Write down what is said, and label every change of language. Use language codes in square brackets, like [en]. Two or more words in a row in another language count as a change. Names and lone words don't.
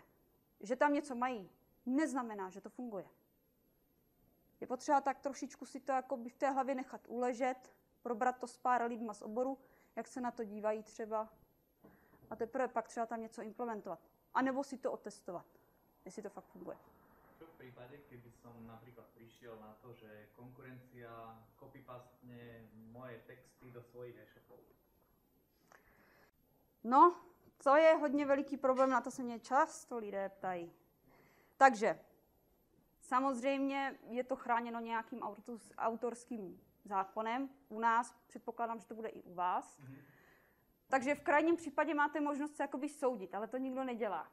[cs] Že tam něco mají, neznamená, že to funguje. Je potřeba tak trošičku si to jako by v té hlavě nechat uležet, probrat to s pár lidma z oboru, jak se na to dívají třeba, a teprve pak třeba tam něco implementovat. A nebo si to otestovat, jestli to fakt funguje. [sk] Čo v prípade, keby som napríklad prišiel na to, že konkurencia copypastne moje texty do svojich e-shopov? [cs] No, to je hodně veliký problém, na to se mě často lidé ptají. Takže, samozřejmě je to chráněno nějakým autorským zákonem. U nás, předpokládám, že to bude i u vás. Takže v krajním případě máte možnost se jakoby soudit, ale to nikdo nedělá.